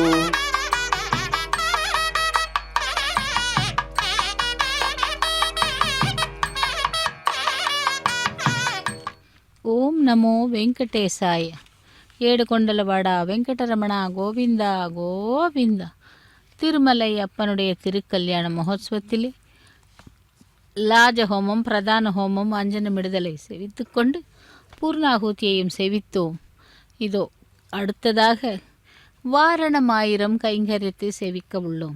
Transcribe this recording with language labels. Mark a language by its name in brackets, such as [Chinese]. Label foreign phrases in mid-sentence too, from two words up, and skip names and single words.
[Sanskrit] ఓం నమో వెంకటేశాయ. [Telugu] ఏడుకొండలవాడ వెంకటరమణ గోవింద గోవింద. [Tamil] திருமலை அப்பனுடைய திருக்கல்யாண மகோத்சவத்திலே லாஜஹோமம் பிரதான ஹோமம் அஞ்சனமிடுதலை செவித்து கொண்டு பூர்ணாகூதியையும் செவித்தோம். இதோ அடுத்ததாக வாரணமாயிரம் கைங்கரியத்தை செவிக்க உள்ளோம்.